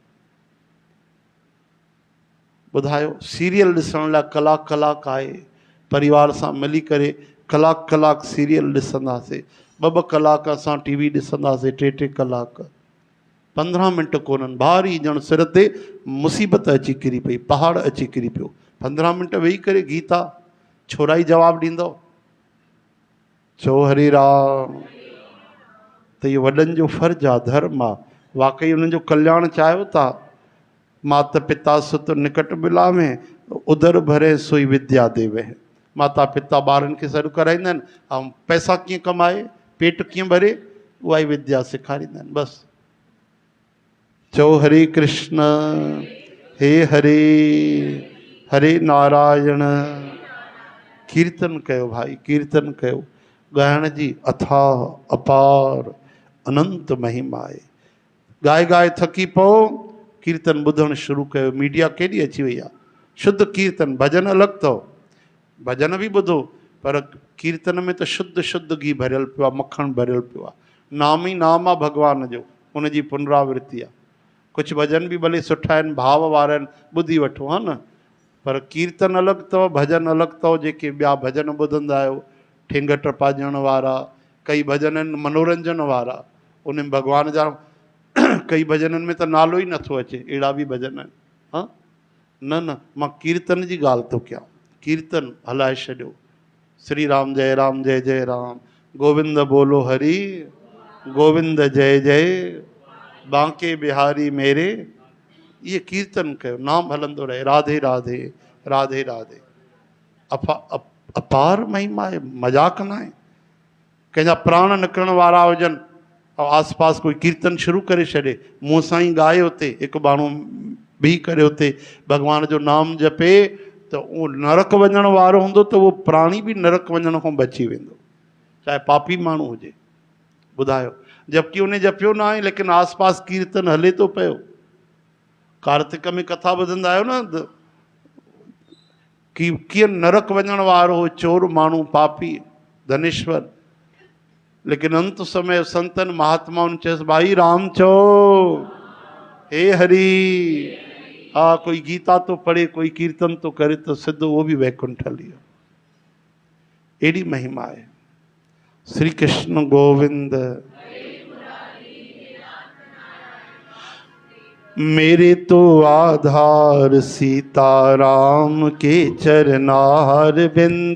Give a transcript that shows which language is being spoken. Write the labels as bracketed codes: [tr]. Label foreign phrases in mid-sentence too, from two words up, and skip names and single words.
[sd] ॿुधायो, सीरियल ॾिसण लाइ कलाक कलाक आहे, परिवार सां मिली करे कलाक कलाक सीरियल ॾिसंदासीं, 2-2 कलाक असां टीवी ॾिसंदासीं, 3-3 कलाक। 15 मिंट कोन्हनि, भारी ॼण सिर ते मुसीबत अची किरी पई, पहाड़ अची किरी पियो। 15 मिंट वेही करे गीता, छोरा ई जवाबु ॾींदव, चओ हरे राम। त इहो वॾनि जो फर्ज़ु आहे, धर्म आहे। वाकई उन्हनि जो कल्याण चाहियो था। [hi] माता पिता सुत निकट मिलावे, उदर भरे सोई विद्या देवे। [sd] माता पिता ॿारनि खे सॾु कराईंदा आहिनि, ऐं पैसा कीअं कमाए, पेट कीअं भरे, उहा ई विद्या सेखारींदा आहिनि। बसि चओ हरे कृष्ण हे हरे, हरे नारायण। कीर्तन कयो भाई, कीर्तन कयो। ॻाइण जी अथाह अपार अनंत महिमा आहे। ॻाए ॻाए थकी पओ, कीर्तन ॿुधणु शुरू कयो। मीडिया केॾी अची वई आहे, शुद्ध कीर्तन। भॼन अलॻि अथव, भॼन बि ॿुधो, पर कीर्तन में त शुद्ध शुद्ध घी भरियल पियो आहे, मखणु भरियल पियो आहे। नाम ई नाम आहे भॻवान जो, उनजी पुनरावृत्ति आहे। कुझु भॼन बि भले सुठा आहिनि, भाव वारा आहिनि, ॿुधी वठो, हा न। पर कीर्तन अलॻि अथव, भॼन अलॻि अथव। जेके ॿिया भॼन ॿुधंदा आहियो, ठेंग टपा ॾियण वारा, कई भॼन आहिनि मनोरंजन वारा, उन में भॻवान जा कई भॼननि में त नालो ई नथो अचे, अहिड़ा बि भॼन आहिनि। हा न न, मां कीर्तन जी ॻाल्हि थो कयां। कीर्तन हलाए छॾियो। श्री राम जय राम जय जय राम, गोविंद बोलो हरि, गोविंद जय जय, बांके बिहारी मेरे। इहे कीर्तन कयो, नाम हलंदो रहे। राधे राधे राधे राधे। अपार महिमा आहे, मज़ाक न आहे। कंहिंजा प्राण निकिरण वारा हुजनि ऐं आस पास कोई कीर्तन शुरू करे छॾे, मूं सां ई ॻाए उते, हिकु माण्हू बीह करे उते भॻवान जो नाम जपे, त उहो नरक वञण वारो हूंदो त उहो प्राणी बि नरक वञण खां बची वेंदो, चाहे पापी माण्हू हुजे। ॿुधायो, जबकि उन जपियो न आहे, लेकिन आस पास कीर्तन हले थो पियो। कार्तिक में कथा ॿुधंदा आहियो न, कि कीअं नरक वञण वारो हो, चोर माण्हू, पापी, धनेश्वर। लेकिन अंत समय संतन महात्माउनि चयसि, भाई राम चओ, हे हरि। हा, [hi] कोई गीता तो पढ़े, कोई कीर्तन तो करे, तो सिद्ध वो भी वैकुंठ [sd] हली वियो। एड़ी महिमा है। श्री कृष्ण गोविंद। [hi] मेरे तो आधार सीताराम के चरनार बिंद,